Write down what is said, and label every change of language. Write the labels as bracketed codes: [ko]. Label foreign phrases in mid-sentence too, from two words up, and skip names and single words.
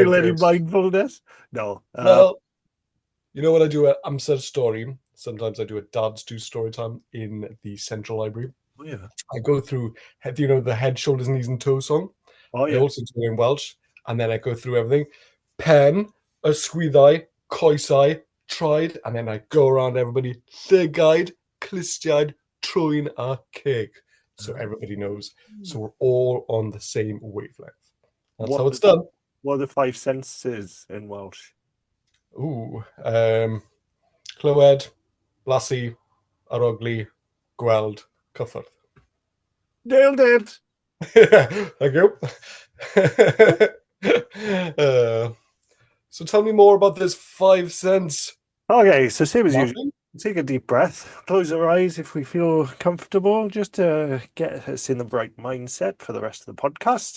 [en] Feel any mindfulness? No. Well, you know what I do? I'm set a story. Sometimes I do a dads do story time in the central library. Oh, yeah. I go through, the head, shoulders, knees, and toes song. Oh, yeah. I also do it in Welsh, and then I go through everything. [cy] Pen, ysgwyddau, coesau, [en] tried, and then I go around everybody. [cy] Llygad, clustiaid, trwyn, a ceg. [en] So everybody knows. So we're all on the same wavelength. That's how it's done. What are the 5 senses in Welsh? Ooh. [cy] Clywed, blasu, arogli, gweld, cyffwrdd. [en] Nailed it! Thank you. So tell me more about this 5 sense. Okay, so same as usual. Take a deep breath. Close our eyes if we feel comfortable, just to get us in the right mindset for the rest of the podcast.